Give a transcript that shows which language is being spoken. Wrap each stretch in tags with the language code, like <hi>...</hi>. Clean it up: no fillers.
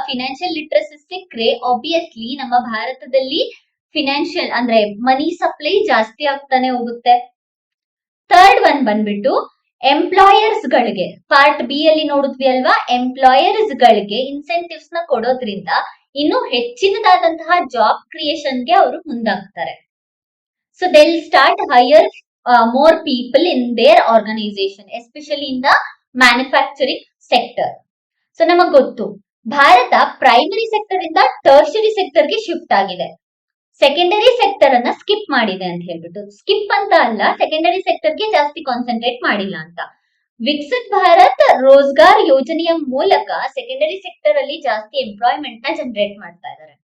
<kn>Financial literacy ಸಿಕ್ಕರೆ obviously ನಮ್ಮ ಭಾರತದಲ್ಲಿ ಫಿನಾನ್ಷಿಯಲ್ ಅಂದ್ರೆ ಮನಿ ಸಪ್ಲೈ ಜಾಸ್ತಿ ಆಗ್ತಾನೆ ಹೋಗುತ್ತೆ. ಥರ್ಡ್ ಒನ್ ಬಂದ್ಬಿಟ್ಟು ಎಂಪ್ಲಾಯರ್ಸ್ ಗಳಿಗೆ, ಪಾರ್ಟ್ ಬಿ ಅಲ್ಲಿ ನೋಡಿದ್ವಿ ಅಲ್ವಾ, ಎಂಪ್ಲಾಯರ್ಸ್ ಗಳಿಗೆ ಇನ್ಸೆಂಟಿವ್ಸ್ ನ ಕೊಡೋದ್ರಿಂದ ಇನ್ನು ಹೆಚ್ಚಿನದಾದಂತಹ ಜಾಬ್ ಕ್ರಿಯೇಷನ್ಗೆ ಅವರು ಮುಂದಾಗ್ತಾರೆ.</kn> <en>So they will start hire more people in their organization, especially in the manufacturing sector.</en> <kn>So ನಮಗ್ ಗೊತ್ತು ಭಾರತ ಪ್ರೈಮರಿ ಸೆಕ್ಟರ್ ಇಂದ ಟರ್ಷರಿ ಸೆಕ್ಟರ್ ಗೆ ಶಿಫ್ಟ್ ಆಗಿದೆ. ಸೆಕೆಂಡರಿ ಸೆಕ್ಟರ್ ಅನ್ನ ಸ್ಕಿಪ್ ಮಾಡಿದೆ ಅಂತ ಹೇಳ್ಬಿಟ್ಟು, ಸ್ಕಿಪ್ ಅಂತ ಅಲ್ಲ, ಸೆಕೆಂಡರಿ ಸೆಕ್ಟರ್ ಗೆ ಜಾಸ್ತಿ ಕಾನ್ಸಂಟ್ರೇಟ್ ಮಾಡಿಲ್ಲ ಅಂತ. ವಿಕಸಿತ್ ಭಾರತ್ ರೋಜ್ಗಾರ್ ಯೋಜನೆಯ ಮೂಲಕ ಸೆಕೆಂಡರಿ ಸೆಕ್ಟರ್ ಅಲ್ಲಿ ಜಾಸ್ತಿ ಎಂಪ್ಲಾಯ್ಮೆಂಟ್ ನ ಜನರೇಟ್ ಮಾಡ್ತಾ ಇದ್ದಾರೆ.</kn>